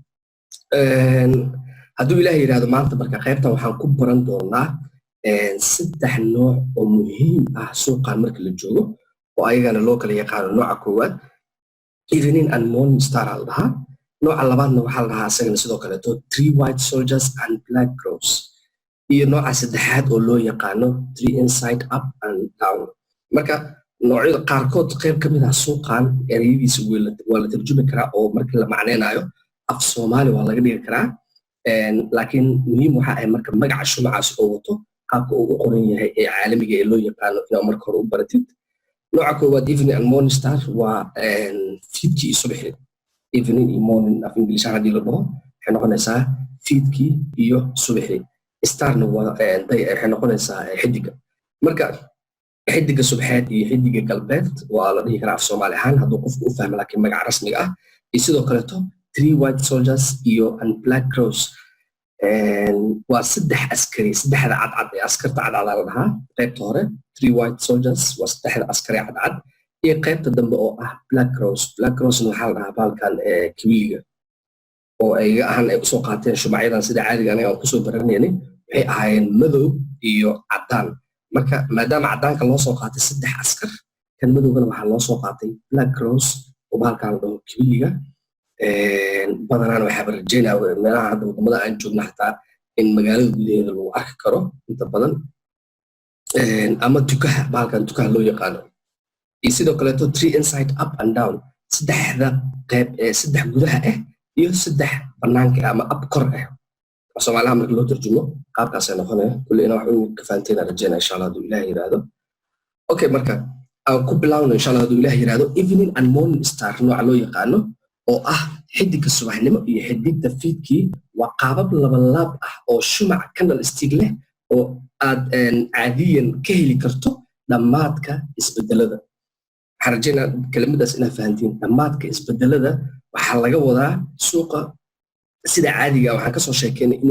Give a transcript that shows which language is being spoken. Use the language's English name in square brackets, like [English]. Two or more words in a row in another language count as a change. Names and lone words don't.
[Somali] hadduu ilaahay yiraahdo maanta marka qaybtan waxaan ku baran doonaa saddex nooc oo muhiim ah suuqan marka la joogo oo ayagana loo kala yaqaano nooca koowaad [English] evening and morning star [Somali] al dhahaa nooca labaadna waxaa la dhahaa asagana sidoo kaleeto [English] three white soldiers and black crows [Somali] iyo nooca saddexaad oo loo yaqaano [English] three inside up and down [Somali] marka noocyada qaarkood qayb ka mid ah suuqan ereyadiisa waa la tarjumi karaa oo marka la macnaynayo af Soomaali waa laga dhigi karaa laakiin muhiim waxa ay marka magaca shumacaas oo wato qaabka uu u qoran yahay ee caalamiga ee loo yaqaano inaad marka hore u baratid nooca koowaad [English] evening and morning star [Somali] waa fiidkii iyo subaxdii evening iyo morning af English haddii la dhaho waxay noqonaysaa fiidkii iyo subaxdii starna waa waxay noqonaysaa xidiga marka xidiga subaxeed iyo xidiga galbeed waa la dhihi karaa af Soomaali ahaan hadduu qofku u fahmo laakiin magaca rasmiga ah iyo sidoo kaleeto [English] three white soldiers [Somali] iyo [English] and black crows [Somali] waa saddex askari saddexda cadcad ee askarta cadcad la dhahaa qaybta hore [English] three white soldiers [Somali] waa saddexda askari cadcad iyo qaybta dambe oo ah [English] black crows [Somali] waxaa la dhahaa baalkan kibiliga oo ay ahaan ay usoo qaateen shumacyadan sida caadiga aniga aan kusoo baranaynay waxay ahaayeen madow iyo cadaan marka maadaama cadaanka loo soo qaatay saddex askar kan madowgana waxaa loo soo qaatay [English] black crows [Somali] oo baalkan la dhaho kibiliga badanaan waxaa rajaynaa meelaha hadda wadamada aan joogna xataa in magaalada gudaheeda lagu arki karo inta badan ama dukaha baalkan dukaha loo yaqaano iyo sidoo kaleeto [English] three inside up and down [Somali] saddexda qayb saddex gudaha ah iyo saddex banaanka ama up kor ah Soomaaliha marka loo tarjumo qaabkaas ay noqonayaan kulli ina wax uu ka fahanteen rajaynaa [Arabic] insha Allah [Somali] hadduu Ilaahay yiraahdo okay marka aan ku bilaawno [Arabic] insha Allah [Somali] hadduu Ilaahay yiraahdo [English] evening and morning star [Somali] nooca loo yaqaano oo ah xidiga subaxnimo iyo xidigta fiidkii waa qaabab laba laab ah oo shumac candlestick leh oo aad caadiyan ka heli karto dhamaadka isbedelada waxaan rajaynaa kelimadaas inaad fahantiin dhamaadka isbedelada waxaa laga wadaa suuqa sida caadiga waxaan ka soo sheekeynay inuu